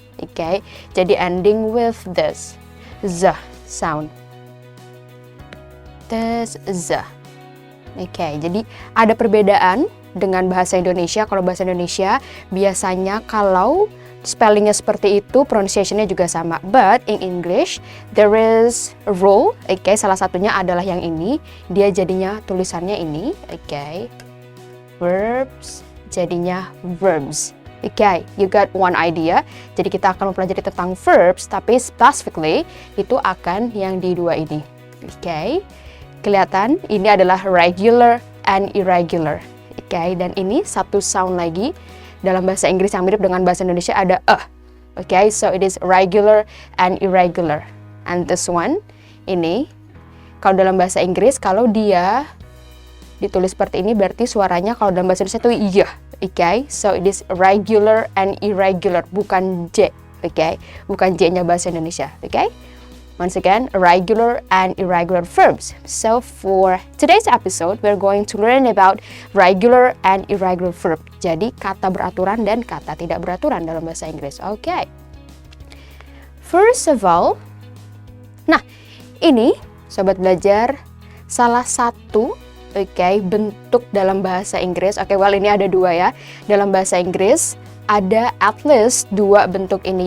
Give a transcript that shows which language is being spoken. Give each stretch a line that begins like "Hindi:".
English: Okay,
Indonesian: jadi
English: ending with this z sound. This z.
Indonesian: Okay, jadi ada perbedaan dengan bahasa Indonesia. Kalau bahasa Indonesia biasanya kalau spellingnya seperti itu, pronunciation-nya juga sama.
English: But in English, there is a rule.
Indonesian: Okay, salah satunya adalah yang ini. Dia jadinya tulisannya ini. Okay, verbs jadinya verbs.
English: Okay, you got one idea.
Indonesian: Jadi kita akan mempelajari tentang verbs, tapi specifically itu akan yang di dua ini. Okay, kelihatan ini adalah regular and irregular. Okay, dan ini satu sound lagi dalam bahasa Inggris yang mirip dengan bahasa Indonesia ada
English: Okay, so it is regular and irregular.
Indonesian: And this one, ini, kalau dalam bahasa Inggris, kalau dia ditulis seperti ini, berarti suaranya kalau dalam bahasa Indonesia itu iya.
English: Okay, so it is regular and irregular,
Indonesian: bukan J. Okay, bukan J-nya bahasa Indonesia. Okay.
English: Once again, regular and irregular verbs. So for today's episode, we're going to learn about regular and irregular verb.
Indonesian: Jadi kata beraturan dan kata tidak beraturan dalam bahasa Inggris. Okay.
English: First of all,
Indonesian: nah ini Sobat Belajar salah satu bentuk dalam bahasa Inggris. Well ini ada dua ya. Dalam bahasa Inggris ada at least dua bentuk ini.